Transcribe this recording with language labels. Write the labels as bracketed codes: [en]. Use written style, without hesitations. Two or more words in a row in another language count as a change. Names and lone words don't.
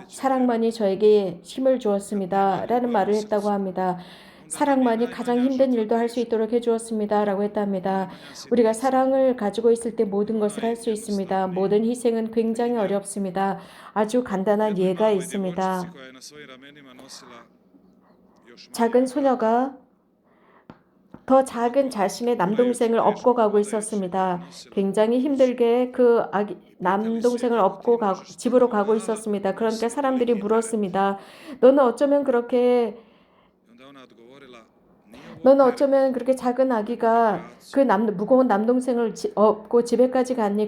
[ko] 사랑만이 저에게 힘을 주었습니다 라는 말을 했다고 합니다. 사랑만이 가장 힘든 일도 할 수 있도록 해주었습니다 라고 했답니다. 우리가 사랑을 가지고 있을 때 모든 것을 할 수 있습니다. 모든 희생은 굉장히 어렵습니다. 아주 간단한 예가 있습니다. [hr] koja je na svojim ramenima nosila još [ko] 작은 소녀가 더 작은 자신의 남동생을 업고 가고 있었습니다. 굉장히 힘들게 그 남동생을 업고 집으로 가고 있었습니다. 그러니까 사람들이 물었습니다. 너는 어쩌면 그렇게 작은 아기가 그 무거운 남동생을 업고 집에까지 갔니?